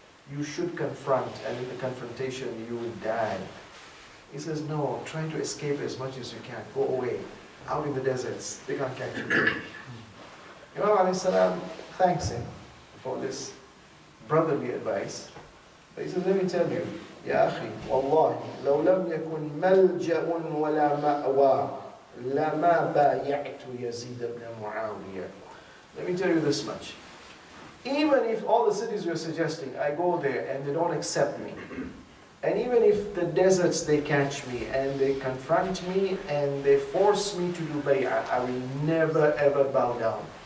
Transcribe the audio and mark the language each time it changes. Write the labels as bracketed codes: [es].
[en] you should confront, and in the confrontation you will die. He says, no, try to escape as much as you can. Go away, out in the deserts. They can't catch you. Imam alayhi salam thanks him for this brotherly advice. But he says, let me tell you, [ar] يا أخي والله لو لم يكن ملجأ ولا مأوى لما بايعت يزيد بن معاوية. [en] Let me tell you this much. Even if all the cities you're suggesting, I go there and they don't accept me, and even if the deserts they catch me and they confront me and they force me to do bay'ah, I will never ever bow down.